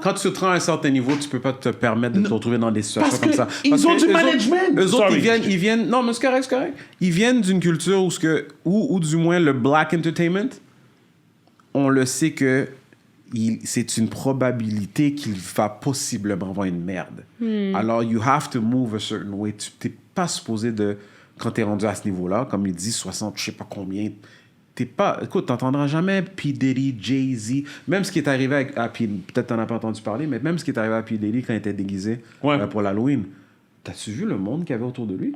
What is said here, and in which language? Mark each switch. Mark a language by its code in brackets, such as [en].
[fr] Quand tu te rends à un certain niveau, tu peux pas te permettre de te retrouver dans des situations Parce comme que ça. ils ont du eux management. Autres, eux autres, [en] Sorry. [fr] ils viennent... Non, mais c'est correct. Ils viennent d'une culture où du moins le black entertainment, on le sait que c'est une probabilité qu'il va possiblement avoir une merde. [en] Alors, you have to move a certain way. [fr] Tu t'es pas supposé de... Quand t'es rendu à ce niveau-là, comme il dit, 60, je sais pas combien... T'es pas... Écoute, t'entendras jamais P. Diddy, Jay-Z, même ce qui est arrivé à P... Peut-être t'en as pas entendu parler, mais même ce qui est arrivé à P. Diddy quand il était déguisé pour l'Halloween. T'as-tu vu le monde qu'il y avait autour de lui?